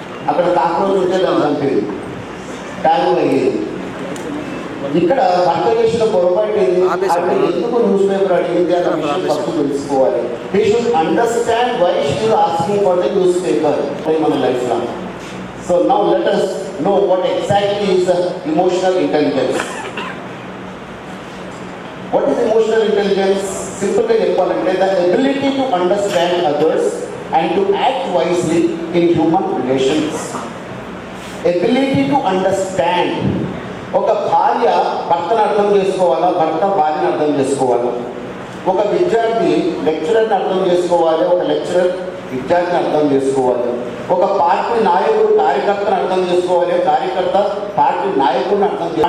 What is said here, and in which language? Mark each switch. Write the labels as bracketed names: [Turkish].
[Telugu] అక్కడ కాక్రోచ్ ఉంటే దాన్ని చంపేది, ట్యాబ్ అయ్యేది. ఇక్కడ భర్త చేసిన పొరపాటు ఎందుకు న్యూస్ పేపర్ అడిగింది అన్న విషయం ఫస్ట్ తెలుసుకోవాలి. [English] he should understand why she is asking for the newspaper [Telugu] మన లైఫ్ లో. [English] So now let us know what exactly is emotional intelligence. What is emotional intelligence? Simply [Telugu] చెప్పాలంటే [English] the ability to understand others and to act wisely in human relations. Ability to understand. [Telugu] ఒక భార్య భర్తను అర్థం చేసుకోవాలా, భర్త భార్యను అర్థం చేసుకోవాలా, ఒక విద్యార్థి లెక్చరర్ని అర్థం చేసుకోవాలి, ఒక లెక్చరర్ విద్యార్థిని అర్థం చేసుకోవాలి, ఒక పార్టీ నాయకుడు కార్యకర్తను అర్థం చేసుకోవాలి, కార్యకర్త పార్టీ నాయకుడిని అర్థం చేసుకోవాలి.